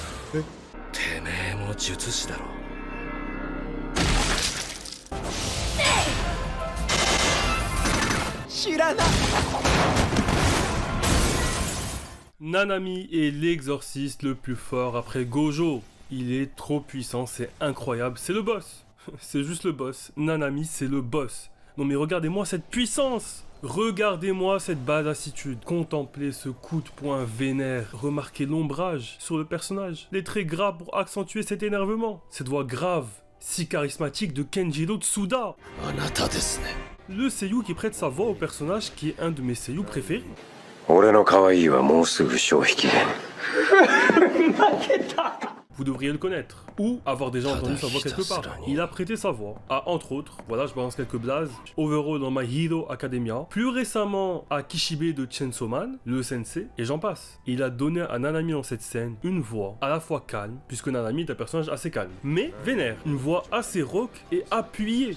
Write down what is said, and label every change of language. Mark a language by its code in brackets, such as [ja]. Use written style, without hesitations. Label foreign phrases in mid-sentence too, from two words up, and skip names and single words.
[ja] てめえも術師だろ。知らない。 [fr] Nanami est l'exorciste le plus fort après Gojo. Il est trop puissant, c'est incroyable, c'est le boss. C'est juste le boss. Nanami, c'est le boss. Non mais regardez-moi cette puissance. Regardez-moi cette badassitude. Contemplez ce coup de poing vénère. Remarquez l'ombrage sur le personnage. Les traits gras pour accentuer cet énervement. Cette voix grave, si charismatique de Kenjiro Tsuda. [ja] あなたですね。 [fr] Le seiyuu qui prête sa voix au personnage qui est un de mes seiyuu préférés. [ja] 俺の可愛いはもうすぐ消費期限。 [fr] Vous devriez le connaître, ou avoir déjà entendu sa voix quelque part. Il a prêté sa voix à, entre autres, voilà, je balance quelques blazes, Overhaul dans My Hero Academia, plus récemment à Kishibe de Chainsaw Man, le sensei, et j'en passe. Il a donné à Nanami dans cette scène une voix à la fois calme, puisque Nanami est un personnage assez calme, mais vénère, une voix assez rock et appuyée.